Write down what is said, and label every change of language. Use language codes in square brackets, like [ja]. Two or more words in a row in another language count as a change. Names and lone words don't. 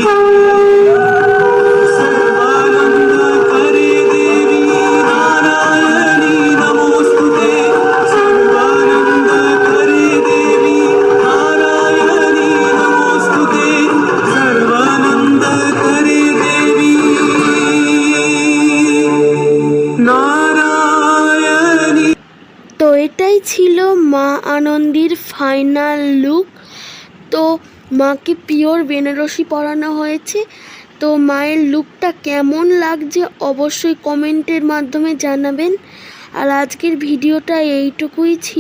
[sa] सर्वानंद करे देवी नारायणी नमोस्तुते। सर्वानंद करे देवी नारायणी नमोस्तुते। सर्वानंद करे देवी नारायणी। [bn] তো এটাই ছিল মা আনন্দীর ফাইনাল লুক। তো মাকে পিওর বেনারসি পরানো হয়েছে। তো মায়ের লুকটা কেমন লাগছে অবশ্যই কমেন্টের মাধ্যমে জানাবেন। আর আজকের ভিডিওটা এইটুকুই ছিল।